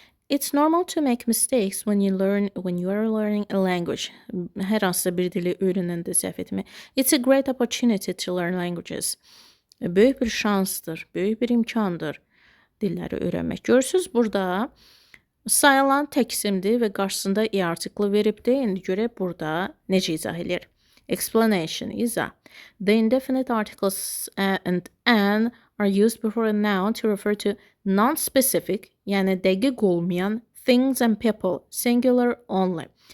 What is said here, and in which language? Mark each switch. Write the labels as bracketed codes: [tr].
[en] It's normal to make mistakes when you are learning a language. [az] Hər hansısa bir dili öyrənəndə səhv etmək. [en] It's a great opportunity to learn languages. [az] Böyük bir şansdır, böyük bir imkandır dilləri öyrənmək. Görürsüz burada sayılan tək isimdir və qarşısında i artiklı veribdir. İndi görək burada necə izah edir. [en] Explanation, izah. The indefinite articles and an are used before a noun to refer to non-specific, [az] yəni dəqiq olmayan [en] things and people, singular only.